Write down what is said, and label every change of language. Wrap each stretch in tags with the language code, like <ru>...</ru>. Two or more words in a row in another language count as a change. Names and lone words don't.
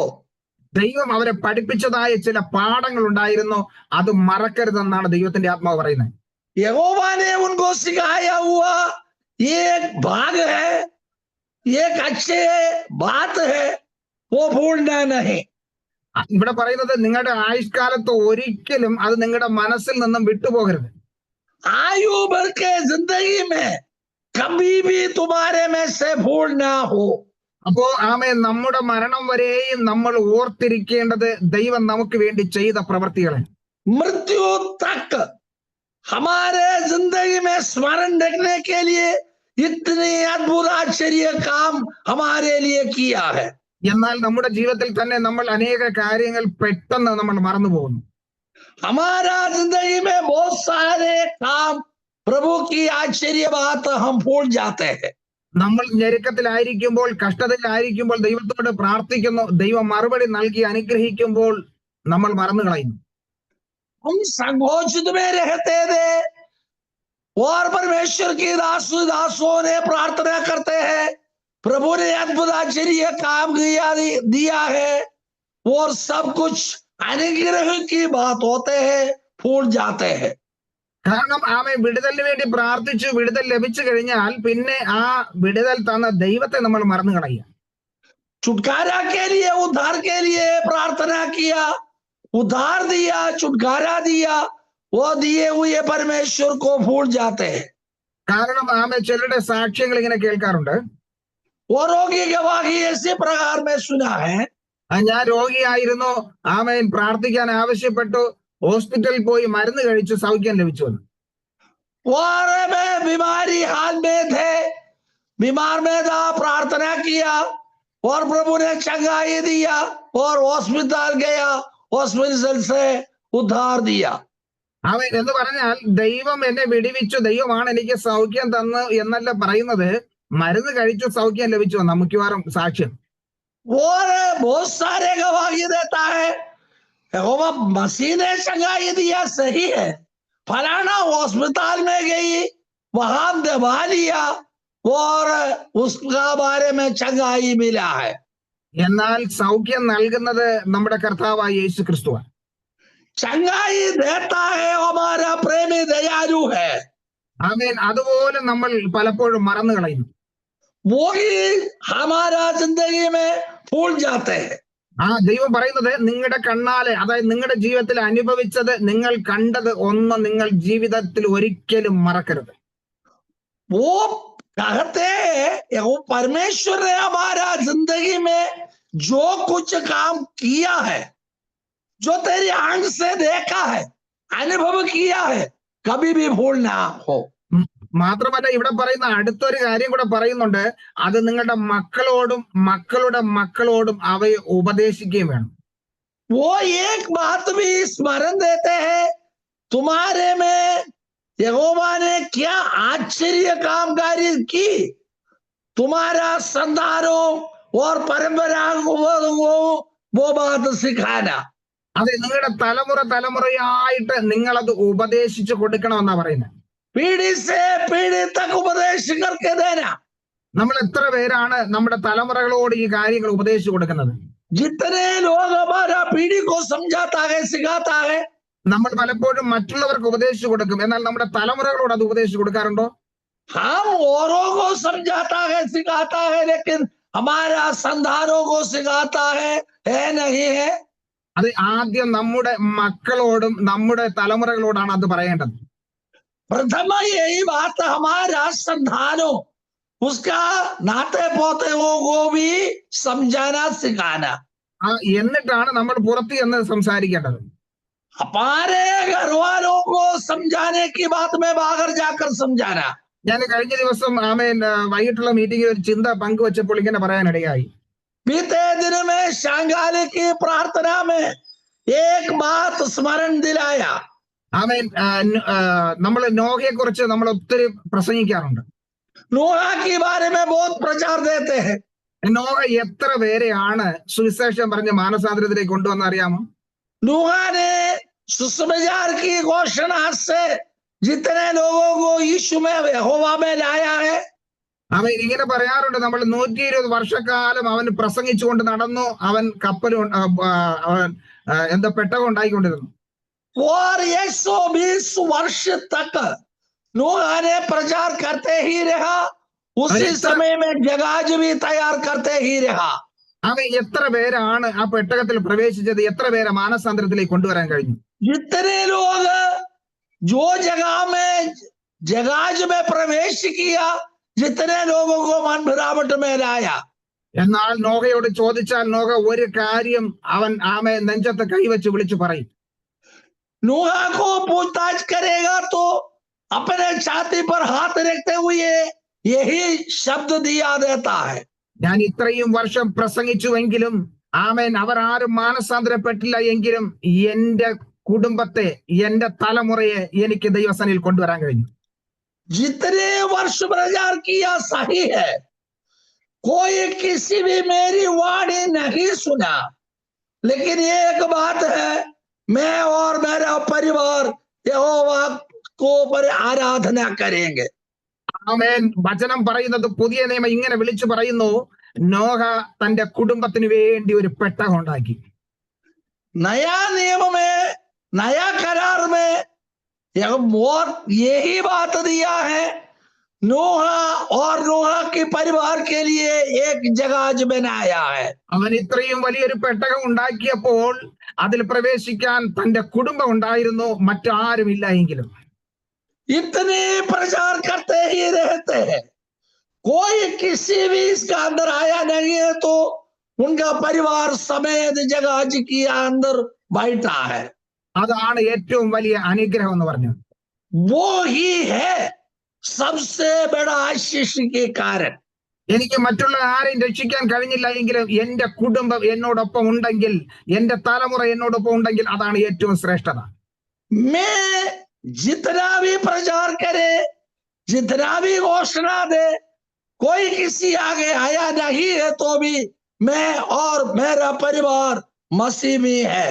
<ml>ദൈവം അവരെ പഠിപ്പിച്ചതായ ചില പാഠങ്ങൾ ഉണ്ടായിരുന്നു, അത് മറക്കരുതെന്നാണ് ദൈവത്തിന്റെ ആത്മാവ് പറയുന്നത്.</ml> <hi>यहोवा ने उनको सिखाया हुआ ये एक भाग है, एक अच्छे बात है, वो भूलना नहीं.</hi> <ml>ഇവിടെ പറയുന്നത്, നിങ്ങളുടെ ആയുഷ്കാലത്ത് ഒരിക്കലും അത് നിങ്ങളുടെ മനസ്സിൽ നിന്നും വിട്ടുപോകരുത്.</ml> <hi>आयु भर के जिंदगी में कभी भी तुम्हारे में से भूल ना हो.</hi> <ml>അപ്പോ ആമേ, നമ്മുടെ മരണം വരെയും നമ്മൾ ഓർത്തിരിക്കേണ്ടത് ദൈവം നമുക്ക് വേണ്ടി ചെയ്ത പ്രവൃത്തികളെ.</ml> <hi>मृत्यु तक हमारे जिंदगी में स्मरण रखने के लिए इतने अद्भुत आश्चर्य काम हमारे लिए किया है.</hi> <ml>എന്നാൽ നമ്മുടെ ജീവിതത്തിൽ തന്നെ നമ്മൾ അനേക കാര്യങ്ങൾ പെട്ടെന്ന് നമ്മൾ മറന്നു പോകുന്നു.</ml> <hi>हमारा जिंदगी में बहुत सारे काम प्रभु की आश्चर्य बात हम भूल जाते हैं.</hi> <ml>നമ്മൾ ഞെരുക്കത്തിലായിരിക്കുമ്പോൾ, കഷ്ടതയിലായിരിക്കുമ്പോൾ ദൈവത്തോട് പ്രാർത്ഥിക്കുന്നു, ദൈവം മറുപടി നൽകി അനുഗ്രഹിക്കുമ്പോൾ നമ്മൾ മറന്നു കളയുന്നു.</ml> <hi>हम संकोचित में रहते थे और परमेश्वर की दासों ने प्रार्थना करते हैं, प्रभु ने अद्भुत आश्चर्य काम दिया है और सब कुछ अनुग्रह की बात होते हैं, भूल जाते हैं.</hi> <ml>കാരണം ആമേ, വിടുതലിന് വേണ്ടി പ്രാർത്ഥിച്ചു, വിടുതൽ ലഭിച്ചു കഴിഞ്ഞാൽ പിന്നെ ആ വിടുതൽ തന്ന ദൈവത്തെ നമ്മൾ മറന്നു കളയുക.</ml> <hi>छुटकारा के लिए, उद्धार के लिए प्रार्थना किया, उद्धार दिया, छुटकारा दिया, वो दिए हुए परमेश्वर को भूल जाते हैं.</hi> <ml>കാരണം ആമേ, ചിലരുടെ സാക്ഷ്യങ്ങൾ ഇങ്ങനെ കേൾക്കാറുണ്ട്.</ml> <hi>वो रोगी गवाही इसी प्रकार में सुना है,</hi> <ml>ഞാൻ രോഗിയായിരുന്നു, ആമേൻ, പ്രാർത്ഥിക്കാൻ ആവശ്യപ്പെട്ടു, ഹോസ്പിറ്റലിൽ പോയി മരുന്ന് കഴിച്ചു, സൗഖ്യം ലഭിച്ചു.</ml> <hi>और मैं बीमारी हाल में थे, बीमार में था, प्रार्थना किया और प्रभु ने चंगाई दिया और हॉस्पिटल गया, हॉस्पिटल से उद्धार दिया.</hi> <ml>ആമേൻ എന്ന് പറഞ്ഞാൽ ദൈവം എന്നെ വിടിവിച്ചു, ദൈവമാണ് എനിക്ക് സൗഖ്യം തന്നു എന്നല്ല പറയുന്നത്, മരുന്ന് കഴിച്ചു സൗഖ്യം ലഭിച്ചു എന്നാ മിക്കവാറും സാക്ഷ്യം.</ml> <hi>और बहुत सारे गवाही देता है, यहोवा मसीह ने चंगाई दिया, सही है, फलाना हॉस्पिटल में गई, वहां दवा लिया और उसका बारे में चंगाई मिला है.</hi> <ml>എന്നാൽ സൗഖ്യം നൽകുന്നത് നമ്മുടെ കർത്താവായ യേശു ക്രിസ്തുവാണ്.</ml> <hi>चंगाई देता है हमारा प्रेमी दयालु है.</hi> <ml>ആമേൻ. അതുപോലെ നമ്മൾ പലപ്പോഴും മറന്നു കളയുന്നു.</ml> <hi>वो ही हमारा जिंदगी में भूल जाते हैं.</hi> <ml>ദൈവം പറയുന്നത്, നിങ്ങളുടെ കണ്ണാലെ, അതായത് നിങ്ങളുടെ ജീവിതത്തിൽ അനുഭവിച്ചത്, നിങ്ങൾ കണ്ടത് ഒന്നും നിങ്ങൾ ജീവിതത്തിൽ ഒരിക്കലും മറക്കരുത്.</ml> <hi>वो कहते हैं वो परमेश्वर ने हमारा जिंदगी में जो कुछ काम किया है, जो तेरी आंख से देखा है, अनुभव किया है, कभी भी भूल ना हो.</hi> <ml>മാത്രമല്ല ഇവിടെ പറയുന്ന അടുത്തൊരു കാര്യം കൂടെ പറയുന്നുണ്ട്, അത് നിങ്ങളുടെ മക്കളോടും മക്കളുടെ മക്കളോടും അവയെ ഉപദേശിക്കുകയും വേണം.</ml> <hi>वो एक बात भी स्मरण देते हैं, तुम्हारे में यहोवा ने क्या आश्चर्य कामगारी की, तुम्हारा संतानों और परंपरा को वो बात सिखाना.</hi> <ml>അതെ, നിങ്ങളുടെ തലമുറയായിട്ട് നിങ്ങളത് ഉപദേശിച്ചു കൊടുക്കണമെന്നാ പറയുന്നത്.</ml> <hi>पीढ़ी से पीढ़ी तक उपदेश करके देना.</hi> <ml>നമ്മൾ എത്ര പേരാണ് നമ്മുടെ തലമുറകളോട് ഈ കാര്യങ്ങൾ ഉപദേശിച്ചു കൊടുക്കുന്നത്?</ml> <hi>जितने लोग हमारा पीढ़ी को समझाता है, सिखाता है,</hi> <ml>നമ്മൾ പലപ്പോഴും മറ്റുള്ളവർക്ക് ഉപദേശിച്ചു കൊടുക്കും, എന്നാൽ നമ്മുടെ തലമുറകളോട് അത് ഉപദേശിച്ചു കൊടുക്കാറുണ്ടോ?</ml> <hi>हम औरों को समझाता है, सिखाता है, लेकिन हमारा संतानों को सिखाता है नहीं है.</hi> <ml>അത് ആദ്യം നമ്മുടെ മക്കളോടും നമ്മുടെ തലമുറകളോടാണ് അത് പറയേണ്ടത്.</ml> <hi>प्रथम यही बात हमारा संतानों उसका नाते पोतेओं को भी समझाना सिखाना।</hi> <ml>എന്നിട്ടാണ് നമ്മൾ പുറത്ത് എന്ന് സംസാരിക്കേണ്ടത്.</ml> <hi>हमारे घर वालों को समझाने की बात में बाहर जाकर समझाना।</hi> <ml>ഞാൻ കഴിഞ്ഞ ദിവസം വൈകിട്ടുള്ള മീറ്റിംഗിൽ ഒരു ചിന്ത പങ്കുവച്ചപ്പോൾ ഇങ്ങനെ പറയാനിടയായി.</ml> <hi>बीते दिन में शांगाली की प्रार्थना में एक बात स्मरण दिलाया।</hi> <ml>നമ്മൾ നോഹയെ കുറിച്ച് നമ്മൾ ഒത്തിരി പ്രസംഗിക്കാറുണ്ട്.</ml> <hi>नूहा के बारे में बहुत प्रचार देते हैं।</hi> <ml>നോഹ എത്ര പേരെയാണ് സുവിശേഷം പറഞ്ഞ് മാനസാന്തരത്തിലേക്ക് കൊണ്ടുവന്ന് അറിയാമോ?</ml> <hi>नूहा ने सुसमाचार की घोषणा से जितने लोगों को यीशु में यहोवा में लाया है।</hi> <ml>അവൻ ഇങ്ങനെ പറയാറുണ്ട്, നമ്മൾ 120 വർഷക്കാലം അവൻ പ്രസംഗിച്ചുകൊണ്ട് നടന്നു, അവൻ കപ്പലും എന്താ പെട്ടകം ഉണ്ടായിക്കൊണ്ടിരുന്നു.</ml> <hi>और 120 वर्ष तक नूहा ने प्रचार करते ही रहा, उसी समय में जहाज भी तैयार करते ही रहा।</hi> <ml>അവൻ എത്ര പേരാണ് ആ പെട്ടകത്തിൽ പ്രവേശിച്ചത്? എത്ര പേരെ മാനസാന്തരത്തിലേക്ക് കൊണ്ടുവരാൻ കഴിഞ്ഞു?</ml> <hi>जितने लोग जो जगह में जहाज में प्रवेश किया, जितने लोगों को मन फिरावट में लाया।</hi> <ml>എന്നാൽ നോഹയോട് ചോദിച്ചാൽ നോഹ ഒരു കാര്യം അവൻ നെഞ്ചത്ത് കൈവച്ച് വിളിച്ചു പറയും.</ml> <hi>नूहा को पूछताछ करेगा तो अपने छाती पर हाथ रखते हुए यही शब्द दिया देता है।</hi> <ml>ഞാൻ ഇത്രയും വർഷം പ്രസംഗിച്ചുവെങ്കിലും അവർ ആരും മാനസാന്തരപ്പെട്ടില്ല എങ്കിലും എന്റെ കുടുംബത്തെ, എന്റെ തലമുറയെ എനിക്ക് ദൈവസന്നിധിയിൽ കൊണ്ടുവരാൻ കഴിഞ്ഞു.</ml> <hi>जितने वर्ष प्रचार किया सही है, कोई किसी भी मेरी वाणी नहीं सुना, लेकिन एक बात है, मैं और मेरा परिवार यहोवा को पर आराधना करेंगे।</hi> <ml>വചനം പറയുന്നത്, പുതിയ നിയമം ഇങ്ങനെ വിളിച്ചു പറയുന്നു, നോഹ തന്റെ കുടുംബത്തിന് വേണ്ടി ഒരു പെട്ടകം ഉണ്ടാക്കി.</ml> <hi>नया नियम में, नया करार में यही बात दिया है, नूहा और नूहा के परिवार के लिए एक जहाज बनाया है।</hi> <ml>അവൻ ഇത്രയും വലിയൊരു പെട്ടകം ഉണ്ടാക്കിയപ്പോൾ അതിൽ പ്രവേശിക്കാൻ തന്റെ കുടുംബം ഉണ്ടായിരുന്നു, മറ്റാരും ഇല്ല എങ്കിലും.</ml> <hi>इतने प्रचार करते ही रहते हैं, कोई किसी भी इसका अंदर आया नहीं है तो उनका परिवार समेत जहाज के अंदर बैठा है।</hi> <ml>അതാണ് ഏറ്റവും വലിയ അനുഗ്രഹം എന്ന് പറഞ്ഞു.</ml> <hi>वो ही है सबसे बड़ा आशीष के कारण।</hi> <ml>എനിക്ക് മറ്റുള്ള ആരെയും രക്ഷിക്കാൻ കഴിഞ്ഞില്ല എങ്കിലും എന്റെ കുടുംബം എന്നോടൊപ്പം ഉണ്ടെങ്കിൽ, എന്റെ തലമുറ എന്നോടൊപ്പം ഉണ്ടെങ്കിൽ അതാണ് ഏറ്റവും ശ്രേഷ്ഠത.</ml> <hi>मैं जितना भी प्रचार करे, जितना भी घोषणा दे, कोई किसी आगे आया नहीं है तो भी मैं और मेरा परिवार मसीह में है।</hi>